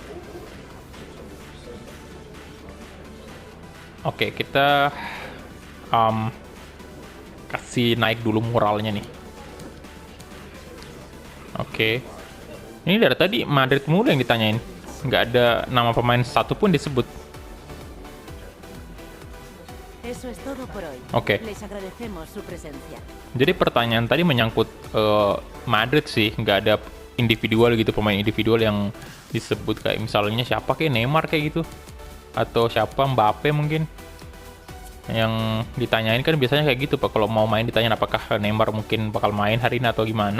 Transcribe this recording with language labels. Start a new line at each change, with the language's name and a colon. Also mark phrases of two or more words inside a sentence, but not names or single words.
Indonesian: Oke, kita kasih naik dulu moralnya nih. Oke. Ini dari tadi Madrid mulu yang ditanyain. Nggak ada nama pemain satu pun disebut.
Spanish: Eso es todo por hoy.
Indonesian: Oke.
Spanish: Les agradecemos su presencia.
Indonesian: Jadi pertanyaan tadi menyangkut Madrid sih. Nggak ada individual gitu, pemain individual yang disebut, kayak misalnya siapa kayak Neymar kayak gitu. Atau siapa, Mbappe mungkin. Yang ditanyain kan biasanya kayak gitu Pak. Kalau mau main ditanya apakah Neymar mungkin bakal main hari ini atau gimana.